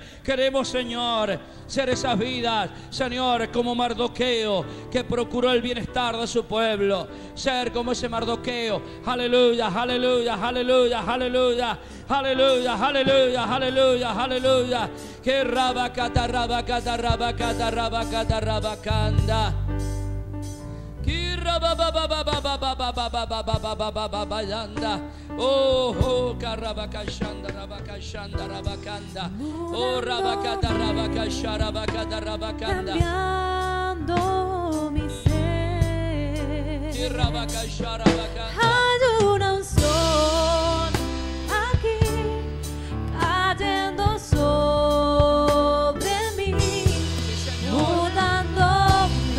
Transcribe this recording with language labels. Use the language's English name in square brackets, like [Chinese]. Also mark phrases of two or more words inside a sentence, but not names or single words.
[Spanish] Queremos, Señor, ser esas vidas, Señor, como Mardoqueo, que procuró el bienestar de su pueblo. Ser como ese Mardoqueo. Aleluya, aleluya, aleluya, aleluya, aleluya, aleluya, aleluya, aleluya. Que rabacata, rabacata, rabacata, rabacata, rabacanda. Oh, karabakashanda, rabakashanda, rabakanda. Oh, rabakata, rabakasha, rabakata, rabakanda. Cambiando mi ser. Rabakasha, rabakanda. Hay una unción aquí cayendo sobre mí, mudándome.